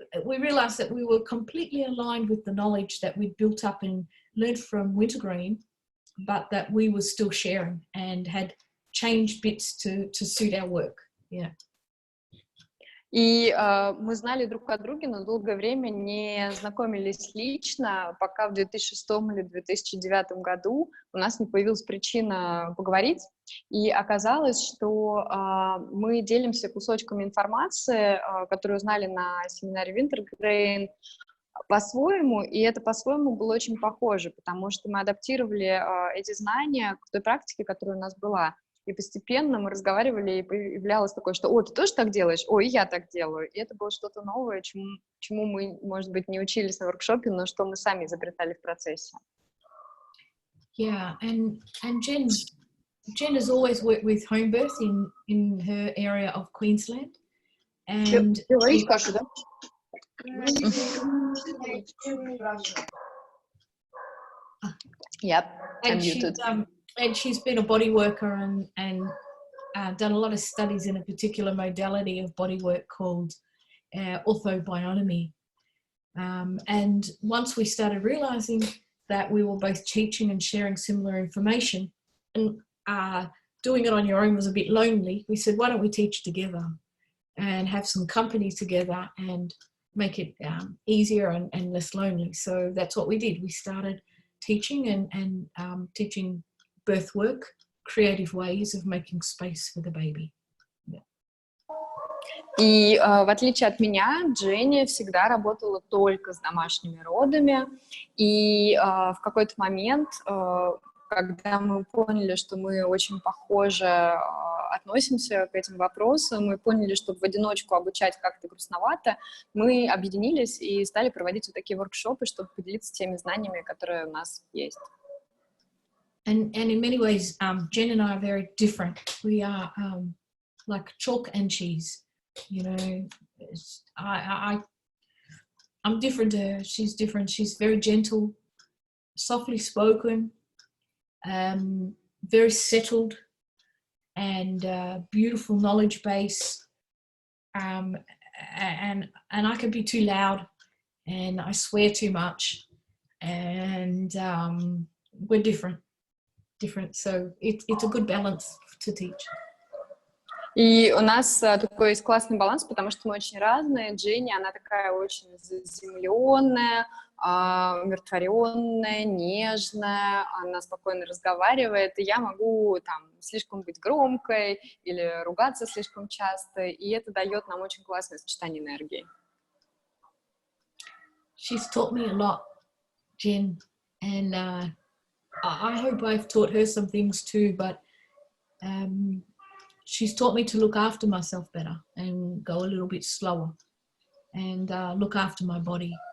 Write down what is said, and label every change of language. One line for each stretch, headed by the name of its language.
English: We realized that we were completely aligned with the knowledge that we'd built up and learned from Wintergreen, but that we were still sharing and had changed bits to suit our work. Yeah.
Russian: И мы знали друг о друге, но долгое время не знакомились лично, пока в 2006 или 2009 году у нас не появилась причина поговорить. И оказалось, что мы делимся кусочками информации, которую узнали на семинаре Wintergreen, по-своему, и это по-своему было очень похоже, потому что мы адаптировали эти знания к той практике, которая у нас была. И постепенно мы разговаривали, и появлялось такое, что «О, ты тоже так делаешь? О, и я так делаю». И это было что-то новое, чему мы, может быть, не учились на воркшопе, но что мы сами изобретали в процессе.
English: Yeah, and Jen has always worked with home birth in her area of Queensland. And Yep, I'm muted. And she's been a body worker and done a lot of studies in a particular modality of body work called orthobionomy. And once we started realizing that we were both teaching and sharing similar information, and doing it on your own was a bit lonely, we said, why don't we teach together and have some company together and make it easier and less lonely. So that's what we did. We started teaching and teaching birth work, creative ways of making space for the baby. Yeah.
Russian: И в отличие от меня, Дженни всегда работала только с домашними родами, и в какой-то момент, когда мы поняли, что мы очень похоже относимся к этим вопросам, мы поняли, что в одиночку обучать как-то грустновато, мы объединились и стали проводить вот такие воркшопы, чтобы поделиться теми знаниями, которые у нас есть.
English: And in many ways, Jen and I are very different. We are like chalk and cheese. You know, I'm different to her. She's different. She's very gentle, softly spoken, very settled, and beautiful knowledge base. And I can be too loud, and I swear too much, and we're different. So it's a good balance to teach.
Russian: И у нас такой есть классный баланс, потому что мы очень разные. Дженни, она такая очень заземленная, умиротворенная, нежная, она спокойно разговаривает, и я могу там слишком быть громкой или ругаться слишком часто, и это дает нам очень классное сочетание энергии.
English: She's taught me a lot, Jen, and I hope I've taught her some things too, but she's taught me to look after myself better and go a little bit slower and look after my body.